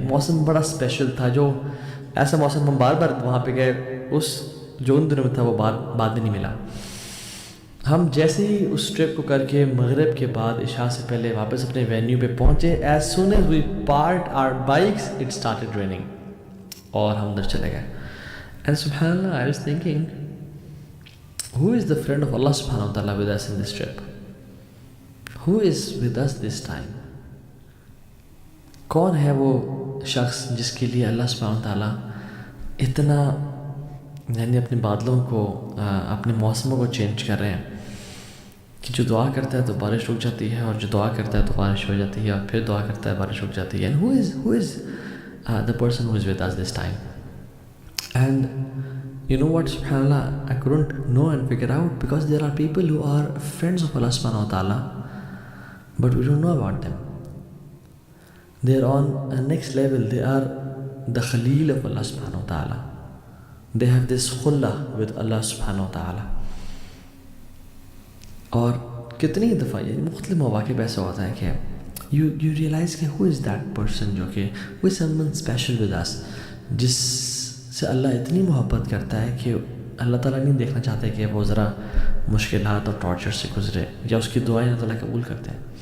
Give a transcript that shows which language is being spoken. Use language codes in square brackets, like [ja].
[ur] موسم بڑا اسپیشل تھا, جو ایسا موسم ہم بار بار وہاں پہ گئے اس جو ان دنوں میں تھا وہ بعد میں نہیں ملا. ہم جیسے ہی اس ٹرپ کو کر کے مغرب کے بعد عشاء سے پہلے واپس اپنے وینیو پہ پہنچے, [en] as soon as we parked our bikes it started raining [ur] اور ہم ادھر چلے گئے. [en] And سبحان اللہ I was thinking who is the friend of Allah subhanahu wa ta'ala with us in this trip? Who is with us this time? [ur] کون ہے وہ شخص جس کے لیے اللہ سبحانہ wa ta'ala اتنا یعنی اپنے بادلوں کو اپنے موسموں کو چینج کر رہے ہیں کہ جو دعا کرتا ہے تو بارش رک جاتی ہے اور جو دعا کرتا ہے تو بارش ہو جاتی ہے اور پھر دعا کرتا ہے بارش رک جاتی ہے. [en] And who is the person who is with us this time. And you know what, subhanAllah, I couldn't know and figure out, because there are people who are friends of Allah subhanahu wa ta'ala, but we don't know about them. They are on a next level. They are the Khalil of Allah subhanahu wa ta'ala. They have this khulla with Allah subhanahu wa ta'ala. [ur] اور کتنی دفعہ یہ مختلف مواقع پہ ایسا ہوتا ہے کہ [en] you realize [ur] کہ [en] who is that person [ur] جو کہ [en] who is someone special with us, [ur] جس سے اللہ اتنی محبت کرتا ہے کہ اللہ تعالیٰ نہیں دیکھنا چاہتے کہ وہ ذرا مشکلات اور ٹارچر سے گزرے، یا اس کی دعائیں اللہ تعالیٰ قبول کرتے ہیں.